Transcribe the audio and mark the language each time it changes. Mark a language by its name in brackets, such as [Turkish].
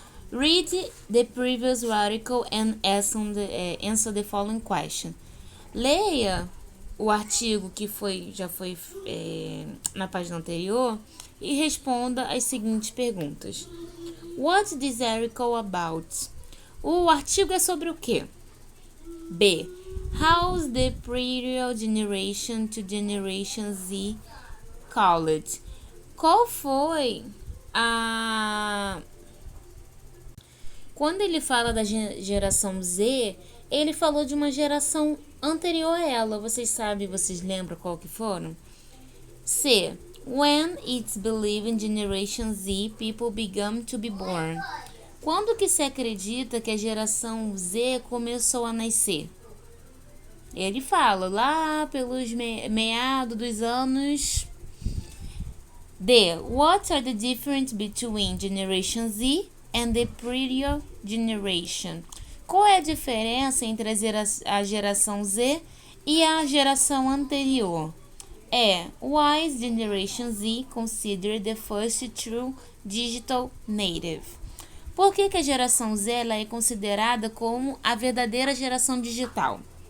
[English] Read the previous article and answer the following question. [Portuguese] Leia o artigo que já foi na página anterior e responda as seguintes perguntas. [English] What's this article about? [Portuguese] O artigo é sobre o quê? B. [English] How's the previous generation to Generation Z called? [Portuguese] Qual foi a... Quando ele fala da geração Z, ele falou de uma geração anterior a ela. Vocês lembram qual que foram? C. [English] When it's believed in Generation Z, people began to be born. [Portuguese] Quando que se acredita que a geração Z começou a nascer? Ele fala lá pelos meados dos anos... D. [English] What are the differences between Generation Z and the previous generation? [Portuguese] Qual é a diferença entre a geração Z e a geração anterior? [English] Why is Generation Z considered the first true digital native? [Portuguese] Por que a geração Z ela é considerada como a verdadeira geração digital?